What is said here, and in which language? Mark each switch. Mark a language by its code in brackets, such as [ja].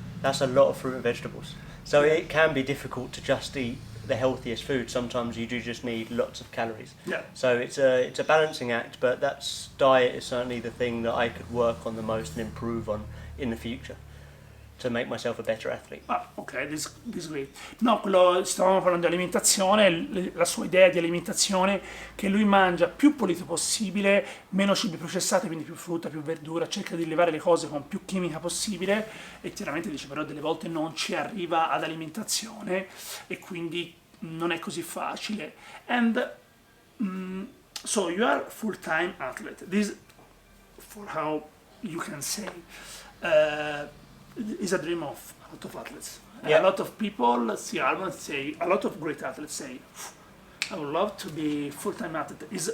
[en] That's a lot of fruit and vegetables. So it can be difficult to just eat the healthiest food. Sometimes you do just need lots of calories. Yeah. So it's a balancing act, but diet is certainly the thing that I could work on the most and improve on in the future to make myself a better athlete. Ah, ok, this is great. [it] No, stavamo parlando di alimentazione, la sua idea di alimentazione, che lui mangia più pulito possibile, meno cibi processati, quindi più frutta, più verdura, cerca di levare le cose con più chimica possibile, e chiaramente dice però delle volte non ci arriva ad alimentazione, e quindi non è così facile. [en] And so you are full-time athlete. This, for how you can say, is a dream of a lot of athletes. Yeah. A lot of people see Albon, say, a lot of great athletes say, I would love to be full-time athlete.